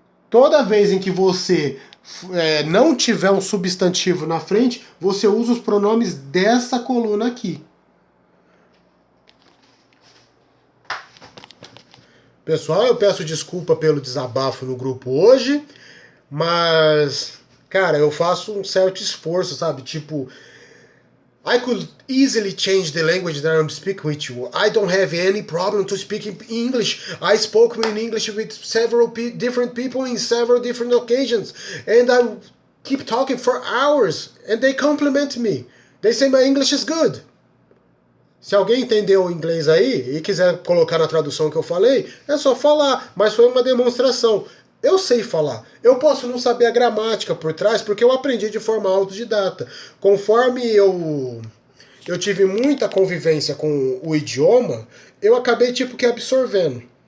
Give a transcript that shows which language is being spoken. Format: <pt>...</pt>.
<pt>Toda vez em que você não tiver um substantivo na frente, você usa os pronomes dessa coluna aqui. Pessoal, eu peço desculpa pelo desabafo no grupo hoje, mas, cara, eu faço um certo esforço, sabe? Tipo,</pt> <en>I could easily change the language that I'm speaking with you. I don't have any problem to speak in English. I spoke in English with several different people in several different occasions. And I keep talking for hours. And they compliment me. They say my English is good.</en> <pt>Se alguém entendeu o inglês aí e quiser colocar na tradução que eu falei, é só falar. Mas foi uma demonstração. Eu sei falar. Eu posso não saber a gramática por trás, porque eu aprendi de forma autodidata. Conforme eu tive muita convivência com o idioma, eu acabei tipo que absorvendo.</pt>